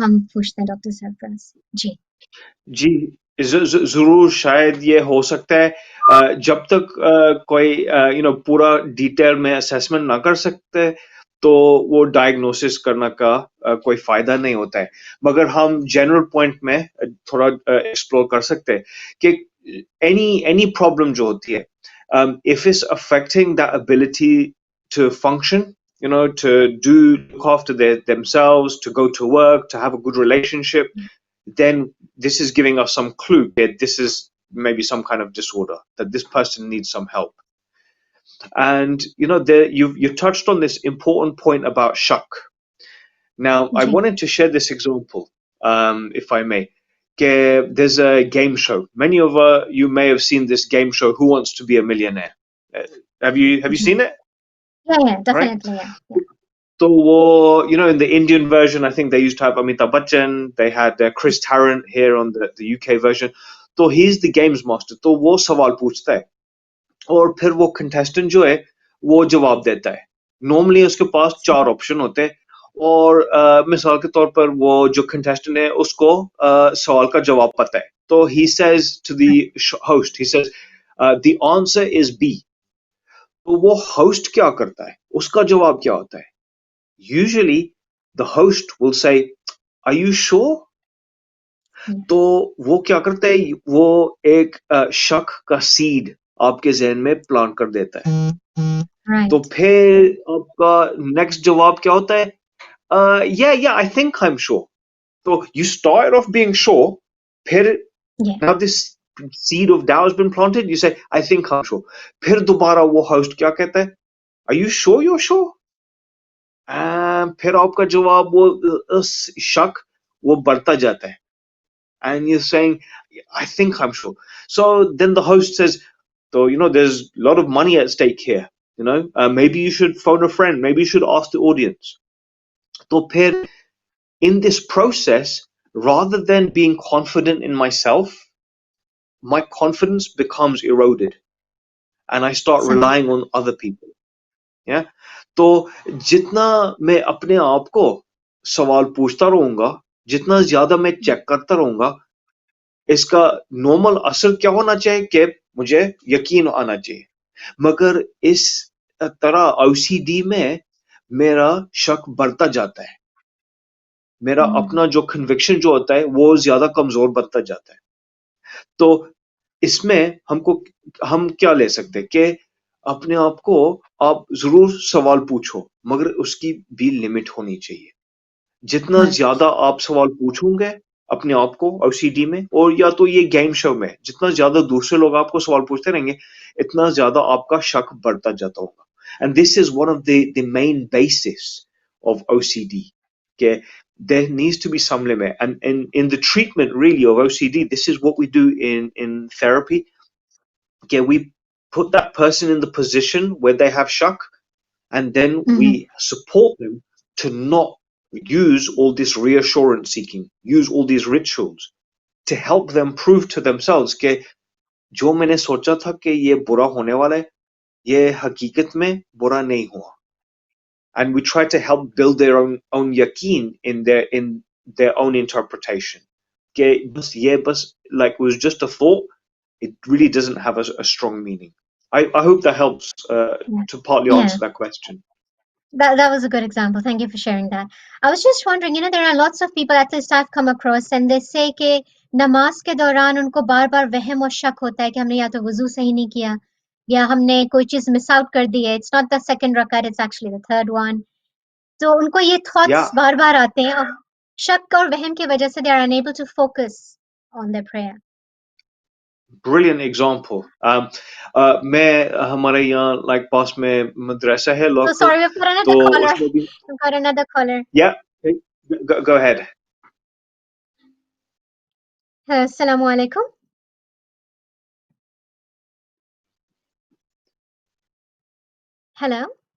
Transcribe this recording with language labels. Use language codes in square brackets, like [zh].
[hi] हम पूछते हैं डॉक्टर सरफराज. जी. जी, ज़रूर शायद ये हो सकता है, जब तक कोई पूरा डिटेल में असेसमेंट ना कर सकते, तो वो डायग्नोसिस करना का कोई फायदा नहीं होता है. मगर हम जनरल पॉइंट में थोड़ा एक्सप्लोर कर सकते हैं कि एनी प्रॉब्लम जो होती है, [en] if it's affecting that ability to function, to look after themselves, to go to work, to have a good relationship, then this is giving us some clue that this is maybe some kind of disorder, that this person needs some help. And you touched on this important point about shak. Now, I [hi] ji. [en] wanted to share this example, if I may. There's a game show. Many of you may have seen this game show, Who Wants to Be a Millionaire? Have you [hi] ji. [en] seen it? Yeah, Right? definitely, yeah. So, in the Indian version, I think they used to have Amitabh Bachchan. They had Chris Tarrant here on the UK version. तो he's the games master. [hi] तो वो सवाल पूछता है और फिर वो contestant जो है वो जवाब देता है. Normally उसके पास 4 ऑप्शन होते हैं और मिसाल के तौर पर वो जो contestant है उसको सवाल का जवाब पता है. [en] तो he says to the host, he says, the answer is B. [hi] तो वो host क्या करता है? उसका जवाब क्या होता है? [en] Usually the host will say, are you sure? [hi] तो वो क्या करता है, वो एक शक का सीड आपके जहन में प्लांट कर देता है. [en] Right. [hi] तो फिर आपका नेक्स्ट जवाब क्या होता है? [en] Yeah, I think I'm sure. So you started off being sure, फिर Yeah. now this seed of doubt has been planted, you say, I think I'm sure. [hi] फिर दोबारा वो host क्या कहता है? [en] Are you sure you're sure? [hi] फिर आपका जवाब वो शक वो बढ़ता जाता है. [en] And you're saying, I think I'm sure. So then the host says, so, there's a lot of money at stake here. Maybe you should phone a friend. Maybe you should ask the audience. So in this process, rather than being confident in myself, my confidence becomes eroded and I start relying on other people. [hi] Yeah, तो जितना मैं अपने आप को सवाल पूछता रहूंगा, जितना ज्यादा मैं चेक करता रहूंगा, इसका नॉर्मल असर क्या होना चाहिए कि मुझे यकीन आना चाहिए, मगर इस तरह OCD में मेरा शक बढ़ता जाता है, मेरा अपना जो कन्विक्शन जो होता है वो ज्यादा कमजोर बनता जाता है। तो इसमें हम क्या ले सकते हैं कि अपने आप को आप जरूर सवाल पूछो, मगर उसकी भी लिमिट होनी चाहिए। जितना ज्यादा आप सवाल पूछोगे अपने आप को OCD में, और या तो ये गेम शो में जितना ज्यादा दूसरे लोग आपको सवाल पूछते रहेंगे, इतना ज्यादा आपका शक बढ़ता जाता होगा। [en] And this is one of the main basis of OCD. Okay, there needs to be some limit, and in the treatment really of OCD, this is what we do in therapy. Okay, we put that person in the position where they have shock, and then we support them to not use all this reassurance seeking, use all these rituals to help them prove to themselves [hi] कि जो मैंने सोचा था कि ये बुरा होने वाला है, ये हकीकत में बुरा नहीं हुआ। [en] And we try to help build their own yaqeen in their own interpretation. [hi] कि बस ये बस [en] like it was just a thought, it really doesn't have a strong meaning. I hope that helps to partly answer that question. That was a good example. Thank you for sharing that. I was just wondering, there are lots of people at least I've come across, and they say [hi] कि नमाज के दौरान उनको बार-बार वहम और शक होता है कि हमने या तो वुजू सही नहीं किया या हमने कोई चीज मिस आउट कर दी है. [en] It's not the second rakat, it's actually the third one. [hi] तो उनको ये thoughts बार-बार आते हैं और शक और वहम की वजह से [en] they are unable to focus on their prayer. Brilliant example. [hi] मैं हमारे यहाँ like पास में मदरसा है local. [en] So sorry, we've got another caller. We've got another caller. Yeah, go ahead. Assalamu alaikum. Hello.